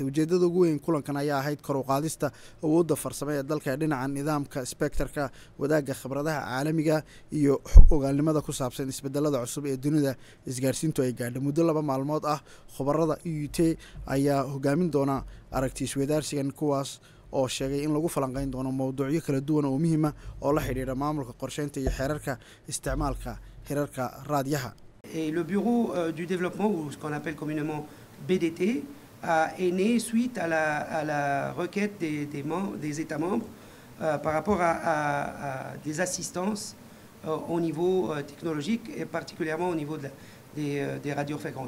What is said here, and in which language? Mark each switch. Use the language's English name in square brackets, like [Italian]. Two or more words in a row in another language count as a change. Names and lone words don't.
[Somali] ujeedada ugu weyn kulankan ayaa ahayd kor u qaadista awoodda farsamo ee dalka ee dhinaca nidaamka spectre-ka wadaagga khibradaha caalamiga iyo ogaalnimada ku saabsan isbedelada cusub ee dunida isgaarsiintu ay gaadhay. muddo 2 maalmood ah khubarada UT ayaa hogaamin doona aragti isweydaarsigan kuwaas oo sheegay in lagu falanqeyn doono mowduucyo kala duwan oo muhiim ah oo la xiriira maamulka qorsheynta iyo xeerarka isticmaalka hirarka raadiyaha. [French] Et le bureau du développement, ou ce qu'on appelle communément BDT, est né suite à la requête des États membres par rapport à des assistances au niveau technologique et particulièrement au niveau des radiofréquences.